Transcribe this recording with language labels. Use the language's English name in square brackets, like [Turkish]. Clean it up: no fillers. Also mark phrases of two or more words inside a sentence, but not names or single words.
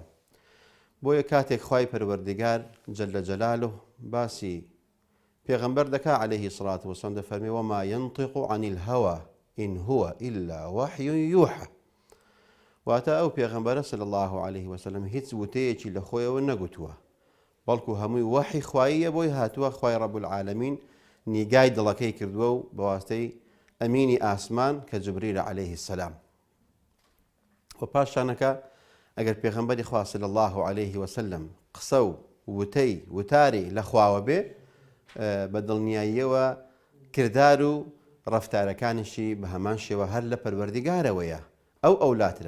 [Central Kurdish] بۆیە کاتێک خوای پەروەردگار [Arabic] جەلە جەلالوه [Central Kurdish] باسی پێغەمبەر دەکا [Arabic] عليه الصلاة والسلام، [Central Kurdish] دەفەرمێ [Arabic] وما ينطق عن الهوى إن هو إلا وحي يوحى. [Central Kurdish] واتە ئەو پێغەمبەرە [Arabic] صلی الله عليه وسلم [Central Kurdish] هیچ وتەیەکی لە خۆیەوە نەگوتووە، بەڵکو هەمووی وحی خواییە، بۆی هاتووە خوای [Arabic] رب العالمین [Central Kurdish] نیگای دڵەکەی کردووە و بەواسطەی ئەمینی ئاسمان کە جبریل [Arabic] عليه السلام. [Central Kurdish] و پاشانەکە ئەگەر پێغەمبەری خوا [Arabic] صلی الله عليه وسلم [Central Kurdish] قسە و وتاری لە خواوە بێ، بە دڵنیاییەوە کردار و ڕەفتارەکانیشی بە هەمان شێوە هەر لە پەروەردگارەوەیە، ئەو ئەولاترە.